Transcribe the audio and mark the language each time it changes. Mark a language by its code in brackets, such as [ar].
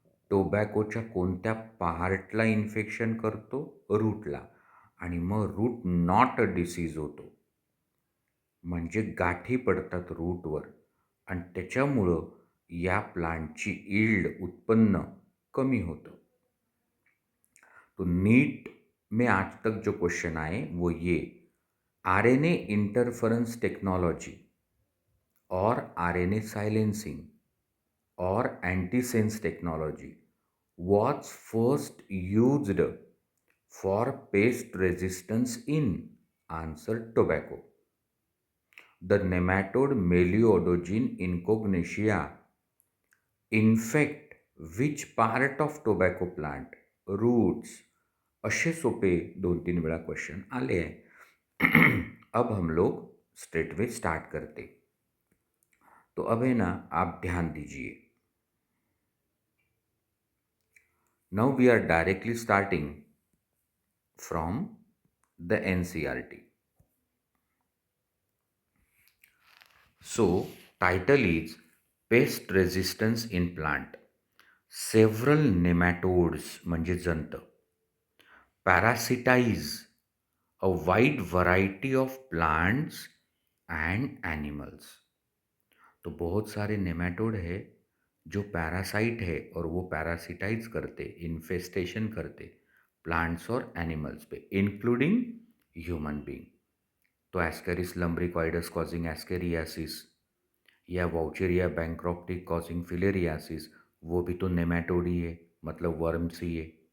[mr] टोबॅकोच्या कोणत्या पार्टला इन्फेक्शन करतो? रूटला. आणि मग रूट नॉट डिसीज होतो. म्हणजे गाठी पडतात रूटवर आणि त्याच्यामुळं या प्लांटची यील्ड उत्पन्न कमी होतं. [hi] तो नीट में आज तक जो क्वेश्चन आए वो ये, [en] RNA interference technology और RNA silencing और antisense technology was first used for pest resistance in? Answer, tobacco. The nematode Melioidogenes incognitia infect which part of tobacco plant? Roots. [mr] असे सोपे 2-3 वेळा क्वेश्चन आले हैं. [hi] अब हम लोग स्ट्रेट वे स्टार्ट करते. तो अब है ना, आप ध्यान दीजिए. [en] Now we are directly starting from the NCERT. So, title is Pest Resistance in Plant. Several nematodes [mr] म्हणजे जंत [en] parasitize a wide variety of plants and animals. [hi] तो बहुत सारे नेमेटोड है जो पैरासाइट है और वो पैरासिटाइज करते, इन्फेस्टेशन करते प्लांट्स और एनिमल्स पे, इंक्लूडिंग ह्यूमन बीइंग. तो एस्केरिस लम्ब्रिकॉइडस कॉजिंग एस्केरियासिस या वाउचेरिया बैंक्रॉप्टिक कॉजिंग फिलेरियासिस, वो भी तो नेमेटोड ही है, मतलब वर्म्स ही है.